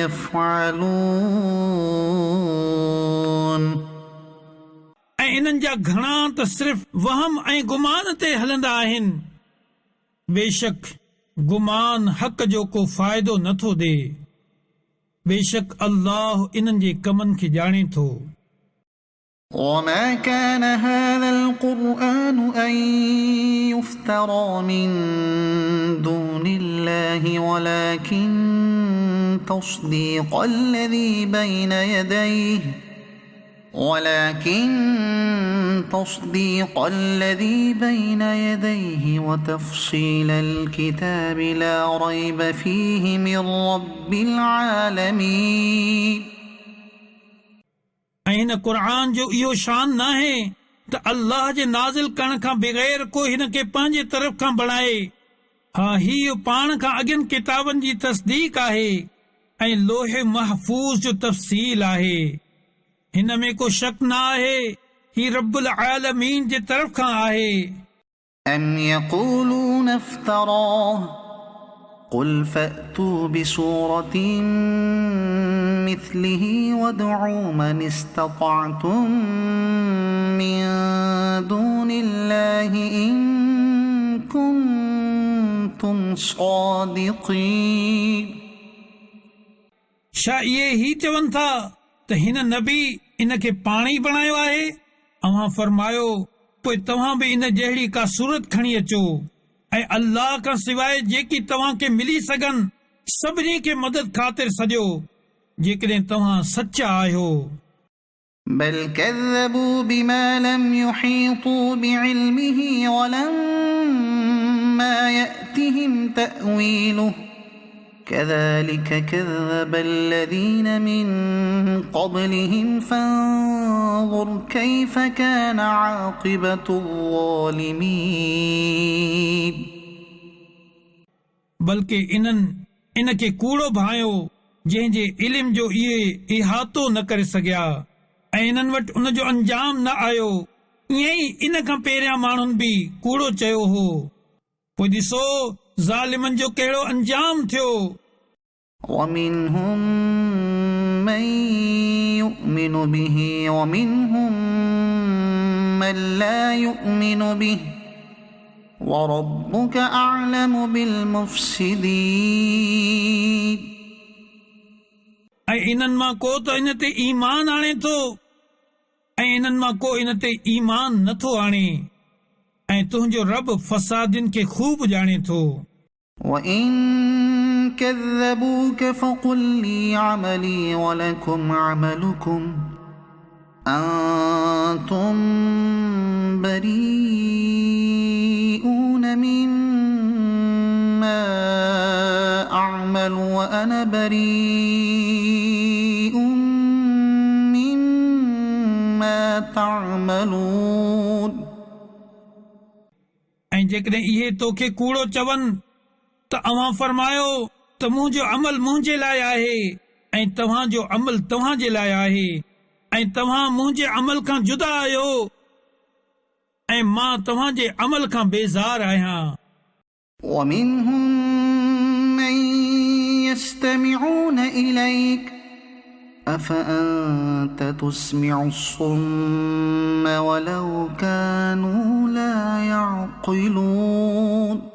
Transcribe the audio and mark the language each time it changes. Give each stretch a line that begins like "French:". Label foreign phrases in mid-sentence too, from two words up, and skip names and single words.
Arabic: يفعلون
Sindhi: ऐं इन्हनि जा घणा त सिर्फ़ वहम ऐं गुमान ते हलंदा आहिनि। बेशक गुमान हक़ जो को फ़ाइदो नथो ॾे। बेशक अल्लाह इन्हनि जे कमनि खे ॼाणे थो।
Arabic: وما كان هذا القرآن أن يفترى من دون الله ولكن تصديق الذي بين يديه وتفصيل الكتاب لا ريب فيه من رب العالمين
Sindhi: ऐं हिन क़ुर जो इहो शान नाहे त अल्लाह जे नाज़िल करण खां बग़ैर को हिन खे पंहिंजे तरफ़ खां बणाए। हा, हीउ पाण खां अॻियनि किताबनि जी तस्दीक आहे ऐं लोहे महफूज़ जो तफ़सील आहे। हिन में को शक न आहे, ही रब्बुल आलमीन जे तरफ़ खां आहे।
Arabic: أم يقولون افتراه قل فأتوا بسورة مثله وادعوا من استطعتم من دون الله إن كنتم صادقين
Sindhi: छा इहे ही चवनि था त हिन नबी इन खे पाण ई बणायो आहे? अव्हां फरमायो, पोइ तव्हां बि इन जहिड़ी का सूरत खणी अचो ऐं अल्लाह खां सवाइ जेकी तव्हां खे मिली सघनि सभिनी खे मदद ख़ातिर सॼो, जेकॾहिं तव्हां सचा आहियो।
Arabic: بل كذبوا بما لم يحيطوا بعلمه ولما يأتهم تأويله كذلك كذب الذين من قبلهم فانظر كيف كان عاقبة الظالمين
Sindhi: बल्कि इन खे कूड़ो भायो जंहिंजे इल्म जो इहे इहातो न करे सघिया ऐं इन्हनि वटि उन जो अंजाम न आयो। ईअं ई इन खां पहिरियां माण्हुनि बि कूड़ो चयो हो। पोइ ॾिसो ज़ालिमनि जो कहिड़ो अंजाम थियो।
Arabic: ومنهم من يؤمن به ومنهم من لا يؤمن به وربك أعلم بالمفسدين
Sindhi: ऐं इन्हनि मां को त इन ते ईमान आणे थो ऐं इन्हनि मां को इन ते ईमान नथो आणे ऐं तुंहिंजो रब फसादिन खे खूब ॼाणे थो।
Arabic: وإن كذبوك فقل لي عملي ولكم عملكم أنتم بريئون مما أعمل وأنا بريء مما تعملون
Sindhi: ऐं जेकॾहिं इहे तोखे कूड़ो चवनि त अव्हां फरमायो त मुंहिंजो अमल मुंहिंजे लाइ आहे ऐं तव्हांजो अमल तव्हांजे लाइ आहे ऐं तव्हां मुंहिंजे अमल खां जुदा आहियो ऐं मां तव्हांजे अमल खां बेज़ार आहियां।
Arabic: ومنهم من يستمعون إليك أفأنت تسمع الصم ولو كانوا لا يعقلون